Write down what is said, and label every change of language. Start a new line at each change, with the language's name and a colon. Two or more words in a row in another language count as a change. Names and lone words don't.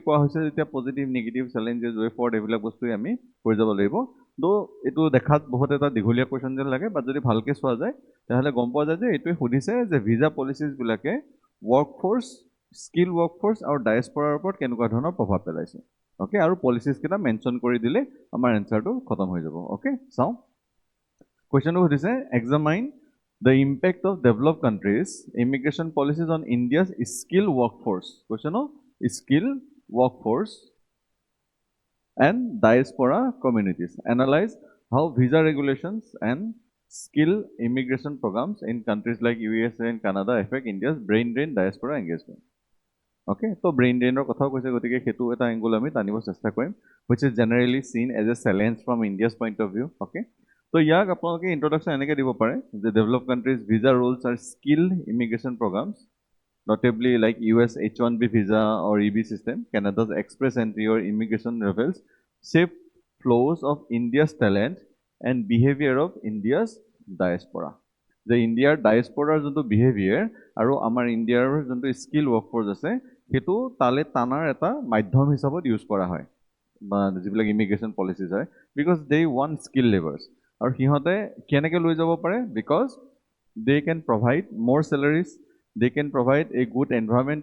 Assamese: কোৱা হৈছে যেতিয়া
English: positive negative challenges way forward
Assamese: এইবিলাক বস্তুৱে আমি কৰি যাব লাগিব তো এইটো দেখাত বহুত এটা দীঘলীয়া কুৱেশ্যন যেন লাগে বাট যদি ভালকৈ চোৱা যায় তেতিয়াহ'লে গম পোৱা যায় যে এইটোৱে সুধিছে যে ভিজা পলিচিছবিলাকে
English: work force skill work force
Assamese: আৰু ডায়েস্পৰাৰ ওপৰত কেনেকুৱা ধৰণৰ প্ৰভাৱ পেলাইছে অ'কে আৰু পলিচিছকেইটা মেনশ্যন কৰি দিলে আমাৰ এনচাৰটো খতম হৈ যাব অ'কে চাওঁ কুৱেশ্যনটো সুধিছে
English: Examine the impact of developed countries immigration policies on India's skilled workforce. Question of skilled workforce and diaspora communities. Analyze how visa regulations and skill immigration programs in countries like USA and Canada affect India's brain drain diaspora engagement. Okay, so brain drain
Assamese: কথা কৈছে গতিকে সেইটো এটা এংগল আমি টানিব চেষ্টা কৰিম
English: which is generally seen as a challenge from India's point of view. Okay. So,
Assamese: ইয়াক আপোনালোকে ইন্ট্ৰডাকশ্যন এনেকৈ দিব পাৰে যে
English: develop countries visa rules or skilled immigration programs notably like US H1B visa or EB system, Canada's express entry or immigration revels shape flows of India's talent and behavior of India's diaspora.
Assamese: যে ইণ্ডিয়াৰ ডায়েস্পৰাৰ যোনটো বিহেভিয়াৰ আৰু আমাৰ ইণ্ডিয়াৰ যোনটো
English: skill workforce
Assamese: আছে সেইটো তালে টানাৰ এটা মাধ্যম হিচাপত ইউজ কৰা হয় বা যিবিলাক ইমিগ্ৰেশ্যন পলিচিছ হয়
English: because they want skill labours
Assamese: আৰু সিহঁতে কেনেকৈ লৈ যাব পাৰে
English: because they can provide more salaries they can provide a good environment